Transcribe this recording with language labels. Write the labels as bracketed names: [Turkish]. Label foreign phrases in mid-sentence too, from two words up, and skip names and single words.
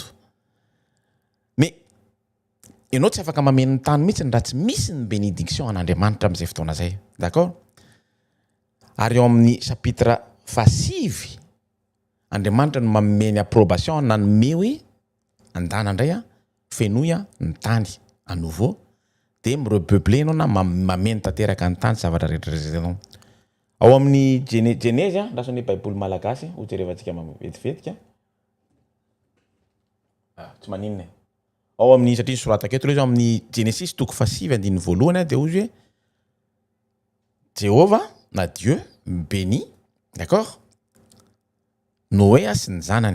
[Malagasy] Mais ianao tsy afaka mameno ny tany mihitsy raha tsy misy ny bénédiction an'Andriamanitra amin'izay fotoana zay, d'accord. Ary eo amin'ny chapitre 5 Andriamanitra no mameny approbation nanome hoe andana indray fenoy ny tany [French] à nouveau [Malagasy] dia mirepeupler ianao na mameno tanteraka ny tany zavatra rehetra ianao. Ao amin'ny Genèse rasan'ny baiboly malagasy hojerevantsika vetivetika tsy maninona ao amin'ny satria sorataka eto ilay amin'ny Genesis 5:9 dia hozy hoe Jéhovah na [French] Dieu béni, [Malagasy] d'accord, Noé sy ny zanany.